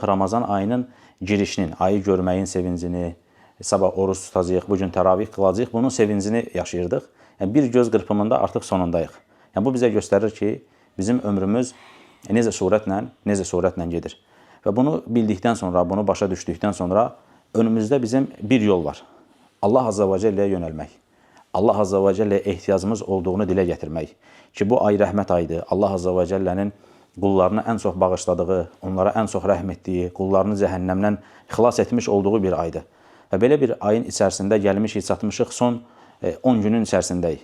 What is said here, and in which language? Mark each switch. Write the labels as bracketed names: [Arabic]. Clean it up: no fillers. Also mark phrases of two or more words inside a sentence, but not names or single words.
[Azerbaijani] Ramazan ayının girişinin, ayı görməyin sevincini, sabah oruç tutacağıq, bugün təravih qılacağıq, bunun sevincini yaşayırdıq. Yəni bir göz qırpımında artıq sonundayıq. Yəni bu bizə göstərir ki, bizim ömrümüz necə sürətlə gedir. Və bunu bildikdən sonra, bunu başa düşdükdən sonra önümüzdə bizim bir yol var. Allah [Arabic] عز وجل [Azerbaijani] yönəlmək. Allah [Arabic] عز وجل [Azerbaijani] ehtiyacımız olduğunu dilə gətirmək. Ki bu ay rəhmət ayıdır. Allah [Arabic] عز وجل [Azerbaijani] qullarını ən çox bağışladığı, onlara ən çox rəhm etdiyi, qullarını cəhənnəmdən xilas etmiş olduğu bir aydır. Və belə bir ayın içərisində gəlmişik, çatmışıq, son 10 günün içərisindəyik.